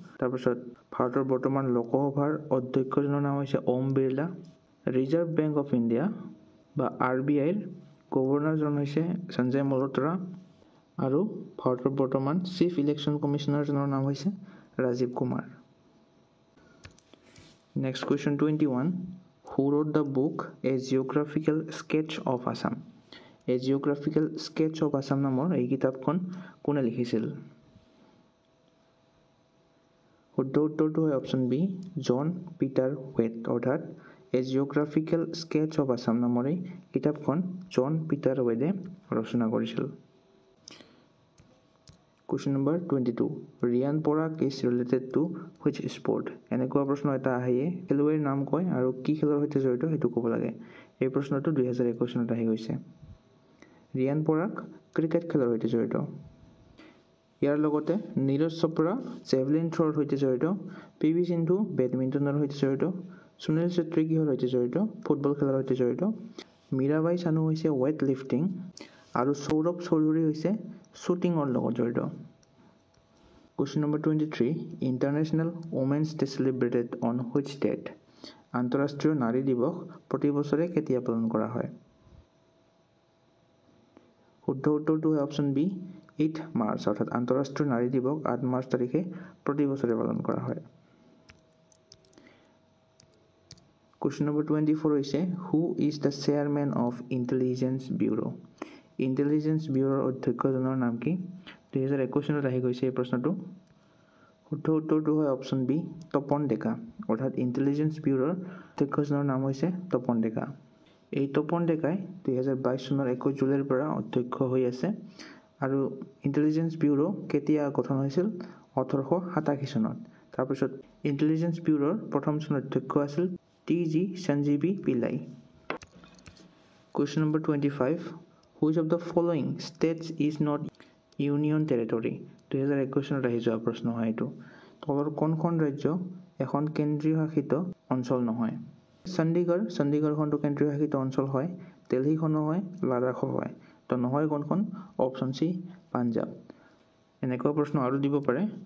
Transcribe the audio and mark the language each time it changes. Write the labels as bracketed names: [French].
[Assamese] তাৰপিছত ভাৰতৰ বৰ্তমান লোকসভাৰ অধ্যক্ষজনৰ নাম হৈছে Om Birla. Reserve bank of India বা RBIৰ গভৰ্ণৰজন হৈছে সঞ্জয় মলহোত্ৰা। আৰু ভাৰতৰ বৰ্তমান চিফ ইলেকশ্যন কমিশ্যনাৰজনৰ নাম হৈছে Rajiv Kumar. [English] Next question 21. Who wrote the book A Geographical Sketch of Assam? [Assamese] A Geographical Sketch of Assam নামৰ এই কিতাপখন কোনে লিখিছিল? শুদ্ধ উত্তৰটো হয় অপশ্যন বি জন পিটাৰ ৱেট। অৰ্থাৎ A Geographical Sketch of Assam নামৰ এই কিতাপখন জন পিটাৰ ৱেডে ৰচনা কৰিছিল। [English] Question number 22. Ryan Porak is related to which sport? [Assamese] এনেকুৱা প্ৰশ্ন এটা আহে খেলুৱৈৰ নাম কয় আৰু কি খেলৰ সৈতে জড়িত সেইটো ক'ব লাগে। এই প্ৰশ্নটো 2021 চনত আহি গৈছে। ৰিয়ান পৰাগ ক্ৰিকেট খেলৰ সৈতে জড়িত। ইয়াৰ লগতে নীৰজ চোপ্ৰা জেভলিন থ্ৰৰ সৈতে জড়িত, PV সিন্ধু বেডমিণ্টনৰ সৈতে জড়িত, সুনীল ছেত্ৰী কিহৰ সৈতে জড়িত? ফুটবল খেলৰ সৈতে জড়িত, মীৰাবাই চানু হৈছে ৱেইট লিফটিং আৰু সৌৰভ চৌধুৰী হৈছে শ্বুটিঙৰ লগত জড়িত। [English] Question number 23. International Women's Day celebrated on which date? [Assamese] আন্তঃৰাষ্ট্ৰীয় নাৰী দিৱস প্ৰতি বছৰে কেতিয়া পালন কৰা হয়? শুদ্ধ উত্তৰটো হয় অপশ্যন বি 8 মাৰ্চ, অৰ্থাৎ আন্তঃৰাষ্ট্ৰীয় নাৰী দিৱস 8 মাৰ্চ তাৰিখে প্ৰতি বছৰে পালন কৰা হয়। [English] Question number 24 হৈছে Who is the chairman of Intelligence Bureau? [Assamese] Intelligence ব্যুৰোৰ অধ্যক্ষজনৰ নাম কি? 2021 চনত আহি গৈছে এই প্ৰশ্নটো। শুদ্ধ উত্তৰটো হয় অপশ্যন বি তপন ডেকা, অৰ্থাৎ ইণ্টেলিজেন্স ব্যুৰোৰ অধ্যক্ষজনৰ নাম হৈছে তপন ডেকা। এই তপন ডেকাই 2022 চনৰ 21 জুলাইৰ পৰা অধ্যক্ষ হৈ আছে আৰু ইণ্টেলিজেন্স ব্যুৰো কেতিয়া গঠন হৈছিল? 1887 চনত। তাৰপিছত ইণ্টেলিজেন্স ব্যুৰোৰ প্ৰথমজন অধ্যক্ষ আছিল TG সঞ্জীৱী Pillay. [English] Question number 25. Which of the following states is not union territory? [Assamese] 2021 চনত আহি যোৱা প্ৰশ্ন হয় এইটো। তলৰ কোনখন ৰাজ্য এখন কেন্দ্ৰীয় শাসিত অঞ্চল নহয়? চণ্ডীগড়খনটো কেন্দ্ৰীয় শাসিত অঞ্চল হয়, দিল্লীখনো হয়, লাডাখো হয়। তো নহয় কোনখন? Option C Punjab. এনেকুৱা প্ৰশ্ন আৰু দিব পাৰে।